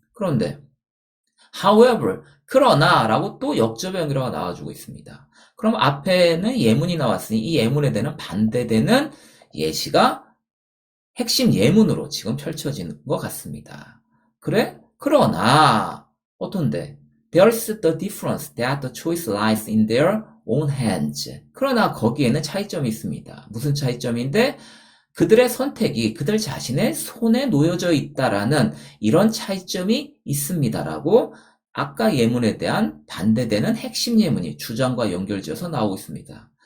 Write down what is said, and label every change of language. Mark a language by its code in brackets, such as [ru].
[ko] 그런데 however, 그러나 라고 또 역접 연결어가 나와주고 있습니다. 그럼 앞에는 예문이 나왔으니 이 예문에 대한 반대되는 예시가 핵심 예문으로 지금 펼쳐지는 것 같습니다. 그래? 그러나 어떤데? [en] There's the difference that the choice lies in their own hands. [ko] 그러나 거기에는 차이점이 있습니다. 무슨 차이점인데? 그들의 선택이 그들 자신의 손에 놓여져 있다라는 이런 차이점이 있습니다라고 아까 예문에 대한 반대되는 핵심 예문이 주장과 연결지어서 나오고 있습니다.